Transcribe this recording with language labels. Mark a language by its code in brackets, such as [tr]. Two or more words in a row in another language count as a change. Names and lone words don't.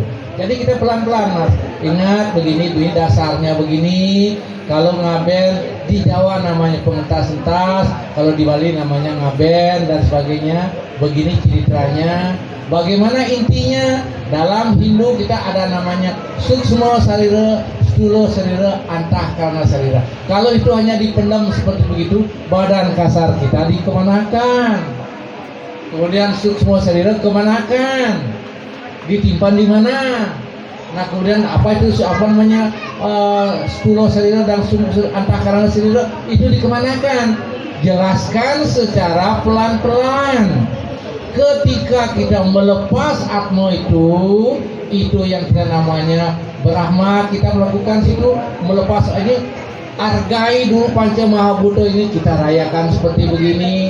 [id] Jadi kita pelan-pelan mas, ingat begini dasarnya begini. Kalau ngaben di Jawa namanya pengentas-entas, kalau di Bali namanya ngaben dan sebagainya. Begini ceritanya. Bagaimana intinya? Dalam Hindu kita ada namanya suksma sarira, stula sarira, antahkarana sarira. Kalau itu hanya dipendam seperti begitu, badan kasar kita dikemanakan. Kemudian suksma sarira kemanakan, ditimpan di mana? Nah kemudian apa itu namanya stula sarira dan antahkarana sarira itu dikemanakan? Jelaskan secara pelan-pelan. Ketika kita melepas atma itu yang kita namanya Brahma, kita melakukan situ melepas aja, hargai dulu Panca Mahabhuta ini, kita rayakan seperti begini.